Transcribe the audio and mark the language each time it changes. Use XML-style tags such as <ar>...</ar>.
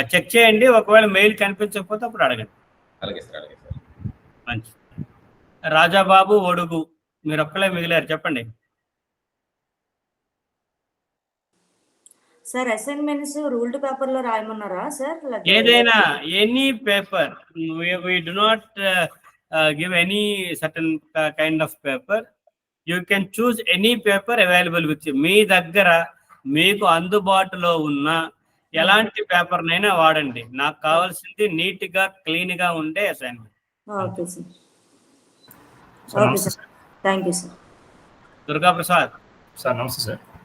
<te>Check చేయండి, ఒకవేళ mail కనిపించకపోతే అప్పుడు అడగండి. అలాగే సార్, అలాగే సార్. మంచి. రాజాబాబు ఒడుగు, మీరు ఒక్కలే మిగిలారు, చెప్పండి. సార్ అసైన్మెంట్స్ రూల్డ్ పేపర్ లో రాయమన్నారా సార్? ఏదైనా any paper,</te> <en>we do not give any certain kind of paper. You can choose any paper available with you.</en> <te>మీ దగ్గర మీకు అందుబాటులో ఉన్న ఎలాంటి పేపర్ నైనా వాడండి. నాకు కావాల్సింది నీట్ గా క్లీన్ గా ఉండే assignment. Okay sir. Okay sir, thank you sir. Durga Prasad sir నమస్తే సార్.</te>